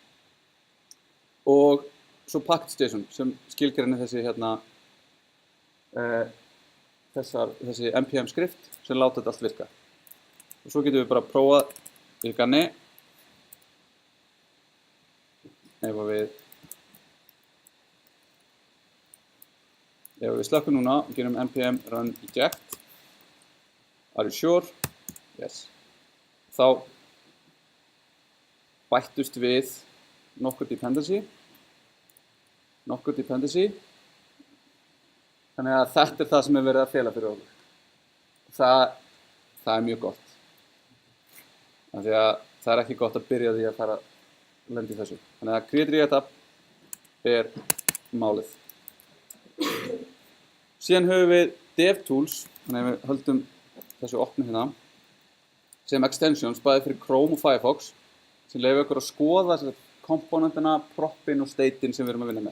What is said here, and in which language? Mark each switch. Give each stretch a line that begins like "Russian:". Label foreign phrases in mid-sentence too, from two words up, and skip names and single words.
Icelandic: Og svo package.json sem skilgreinir þessi hérna þessi npm skrift sem láta þetta allt virka. Og svo getum við bara prófað í ganni ef við slökkum núna og gerum
English: npm run eject. Are you sure? Yes.
Icelandic: Þá bættust við nokkur dependency. Þannig að þetta er það sem er verið að fela fyrir okkur. Það er mjög gott. Því að það er ekki gott að byrja því að fara að lenda í þessu. Þannig að create React app er málið. Síðan höfum við DevTools, þannig að við höldum þessu opnu hérna, sem extensions bæði fyrir Chrome og Firefox, sem leyfir okkur að skoða komponentina, proppin og statein sem við erum að vinna með.